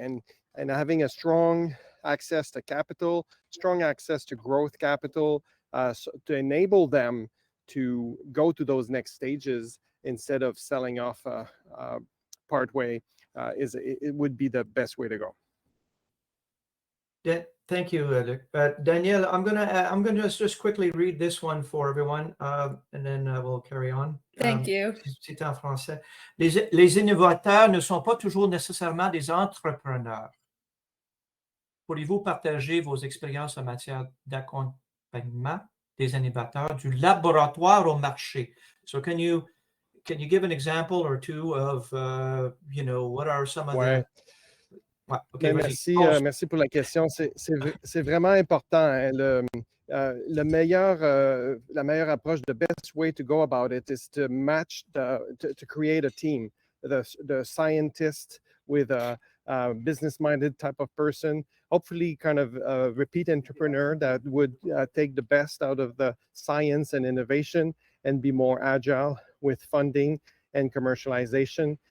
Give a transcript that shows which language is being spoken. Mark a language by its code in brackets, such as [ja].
[en] And having a strong access to capital, strong access to growth capital, so to enable them to go to those next stages instead of selling off part way, it would be the best way to go. Thank you, Luc. Danielle, I'm gonna just quickly read this one for everyone, and then we'll carry on. Thank you. [fr] C'est en français. Les innovateurs ne sont pas toujours nécessairement des entrepreneurs. Pourriez-vous partager vos expériences en matière d'accompagnement des innovateurs du laboratoire au marché? [en] So can you give an example or two of what are some of the [fr] Okay, merci pour la question. C'est vraiment important. Hein. La meilleure approche, [en] the best way to go about it is to match to create a team, the scientist with a business-minded type of person, hopefully kind of a repeat entrepreneur that would take the best out of the science and innovation and be more agile with funding and commercialization.